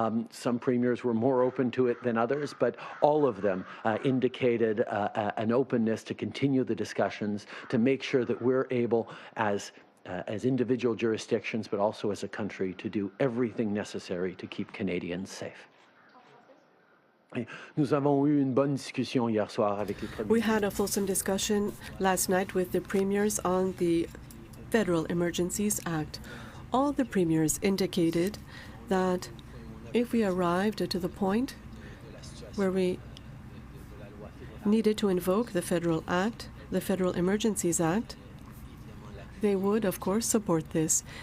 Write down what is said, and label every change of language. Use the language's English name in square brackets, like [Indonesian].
[English] Some premiers were more open to it than others, but all of them indicated an openness to continue the discussions to make sure that we're able, as individual jurisdictions, but also as a country, to do everything necessary to keep Canadians safe. [French] Nous avons eu une bonne discussion hier soir avec les premiers. [English] We had a fulsome discussion last night with the premiers on the Federal Emergencies Act. All the premiers indicated that if we arrived to the point where we needed to invoke the Federal Act, the Federal Emergencies Act, they would, of course, support this.